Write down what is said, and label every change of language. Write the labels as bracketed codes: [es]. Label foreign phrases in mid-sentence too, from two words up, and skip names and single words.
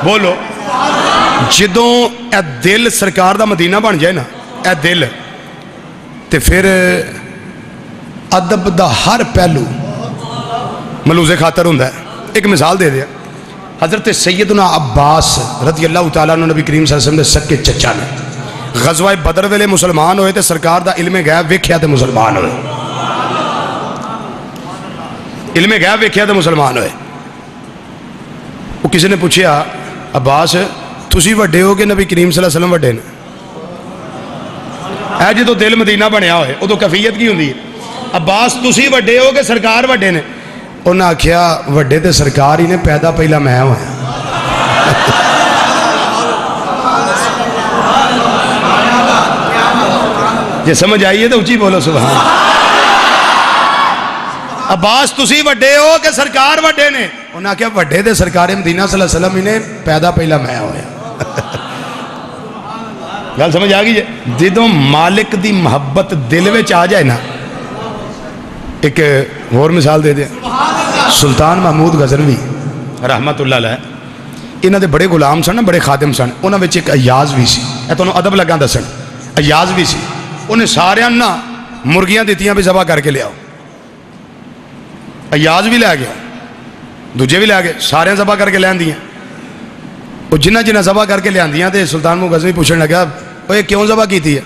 [pa] بولو جدوں اے دل سرکار دا مدینہ بن جائے نا اے دل تے پھر ادب دا ہر پہلو ملوز خاطر ہوندہ ہے ایک مثال دے دیا حضرت سیدنا عباس [ar] رضی اللہ تعالیٰ عنہ [pa] نبی کریم [ar] صلی اللہ علیہ وسلم [pa] دے سکے چچا نے غزوہ بدر ویلے مسلمان ہوئے تے سرکار دا علم غیب ویکھیا تے مسلمان ہوئے علم غیب ویکھیا تے مسلمان ہوئے وہ کسی نے پوچھیا عباس تسی وڈے ہو کہ نبی کریم [ar] صلی اللہ علیہ وسلم [pa] وڈے نے؟ اے جدو دل مدینہ بنیا ہوئے ادو کیفیت کی ہوندی ہے؟ عباس تسی وڈے ہو کہ سرکار وڈے نے؟ انہاں آکھیا وڈے تے سرکار ہی نے، پیدا پہلا میں ہوا۔ [ur] یہ سمجھ آئیے تو اچھی بولو سبحان۔ [pa] عباس تسی وڈے ہو کہ سرکار وڈے نے؟ انہاں کیا وڈے دے سرکار مدینہ [ar] صلی اللہ علیہ وسلم [pa] ہی نے، پیدا پہلا میں ہویا۔ گل سمجھ آ گئی؟ جدوں مالک دی محبت دل وچ آ جائے نا، ایک اور مثال دے دیں، سلطان محمود غزنوی [ar] رحمت اللہ علیہ، [pa] انہاں دے بڑے غلام سن، بڑے خادم سن، انہاں وچ ایک ایاز بھی سی، اے تانوں ادب لگا دسن، ایاز بھی سی، انہیں سارے نا مرغیاں دیتیاں بھی ذبح کر کے لے آؤ، ایاز بھی لے گیا، دوجے بھی لے گئے، سارے ذبح کر کے لے آندیاں، وہ جنہ جنہ ذبح کر کے لے آندیاں تے سلطان محمود غزنوی پوچھنے لگا وہ کیوں ذبح کیتی ہے؟